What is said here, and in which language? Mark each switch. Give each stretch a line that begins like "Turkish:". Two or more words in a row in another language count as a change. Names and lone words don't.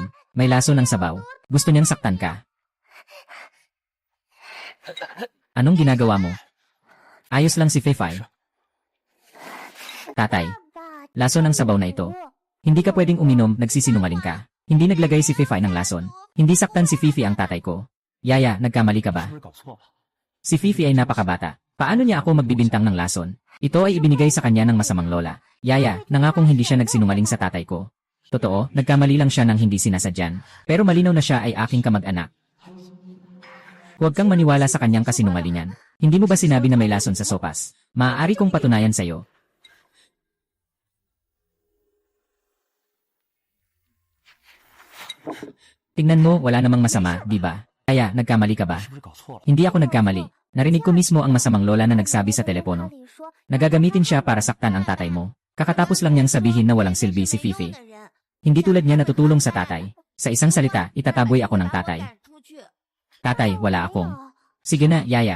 Filipino: May laso ng sabaw. Gusto niyang saktan ka. Anong ginagawa mo? Ayos lang si Fei-Fai. Tatay, laso ng sabaw na ito. Hindi ka pwedeng uminom, nagsisinungaling ka. Hindi naglagay si Fei-Fai ng lason. Hindi saktan si Fifi ang tatay ko. Yaya, nagkamali ka ba?
Chinese: 是不是搞错了？
Filipino: Si Fifi ay napakabata. Paano niya ako magbibintang ng lason? Ito ay ibinigay sa kanya ng masamang lola. Yaya, nangakong hindi siya nagsinungaling sa tatay ko. Totoo, nagkamali lang siya ng hindi sinasadyan. Pero malinaw na siya ay aking kamag-anak. Huwag kang maniwala sa kanyang kasinungalingan. Hindi mo ba sinabi na may lason sa sopas? Maaari kong patunayan sa'yo. Tingnan mo, wala namang masama, di ba? Kaya, nagkamali ka ba?
Chinese: 是不是搞错了？
Filipino: Hindi ako nagkamali. Narinig ko mismo ang masamang lola na nagsabi sa telepono. Nagagamitin siya para saktan ang tatay mo. Kakatapos lang niyang sabihin na walang silbi si Fifi. Hindi tulad niya natutulong sa tatay. Sa isang salita, itataboy ako ng tatay. Tatay, wala akong. Sige na, Yaya.